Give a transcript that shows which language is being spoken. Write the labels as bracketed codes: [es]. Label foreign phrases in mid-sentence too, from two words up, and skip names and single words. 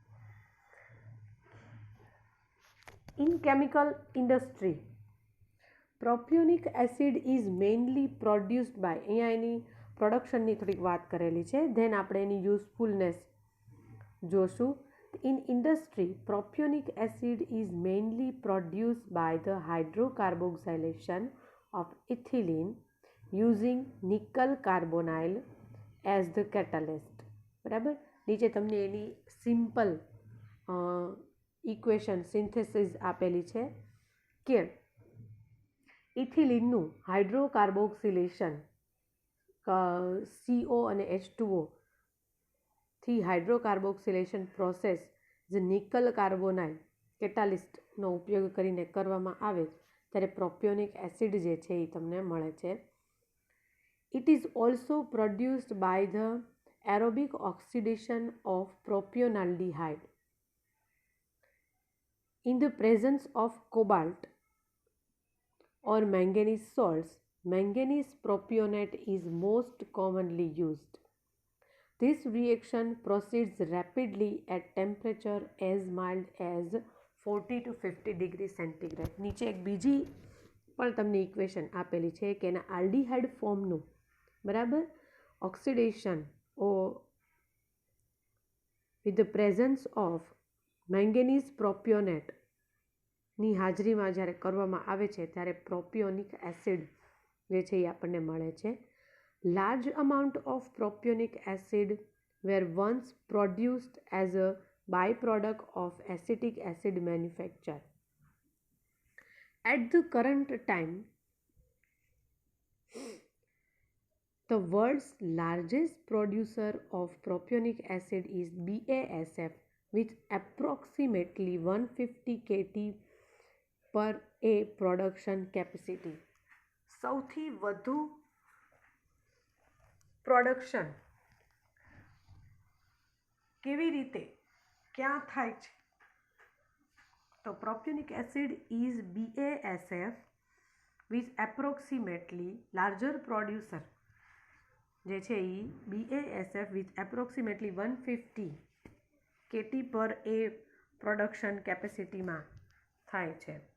[en] in chemical industry, propionic acid is mainly produced by, [gu] અહીંયા એની પ્રોડક્શનની થોડીક વાત કરેલી છે, ધેન આપણે એની યુઝફુલનેસ જોશું. [en] In industry, propionic acid is mainly produced by the hydrocarboxylation of ethylene using nickel carbonyl as the catalyst. [gu] બરાબર, નીચે તમને એની [en] simple equation synthesis [gu] આપેલી છે કે ઇથિલિનનું હાઇડ્રોકાર્બોક્સિલેશન CO અને H2O થી હાઇડ્રોકાર્બોક્સિલેશન પ્રોસેસ જે [en] nickel carbonyl catalystનો [gu] ઉપયોગ કરીને કરવામાં આવે ત્યારે [en] propionic acid [gu] જે છે એ તમને મળે છે. [en] It is also produced by the aerobic oxidation of propionaldehyde in the presence of cobalt or manganese salts. Manganese propionate is most commonly used. This reaction proceeds rapidly at temperature as mild as 40 to 50 degree centigrade. [gu] નીચે એક બીજી પણ તમને ઇક્વેશન આપેલી છે કે એના [en] aldehyde formનું [gu] બરાબર ઓક્સિડેશન [en] with the presence of manganese propionate [gu] ની હાજરીમાં જ્યારે કરવામાં આવે છે ત્યારે પ્રોપિયોનિક એસિડ જે છે એ આપણને મળે છે. [en] Large amount of propionic acid were once produced as a by-product of acetic acid manufacture. At the current time the world's largest producer of propionic acid is BASF with approximately 150 KT [gu] પર એ [en] production capacity. [gu] સૌથી વધુ પ્રોડક્શન કેવી રીતે ક્યાં થાય છે તો [en] propionic acid is BASF with approximately larger producer [gu] જે છે એ [en] BASF with approximately 150 KT [gu] પર એ [en] production capacityમાં [gu] થાય છે.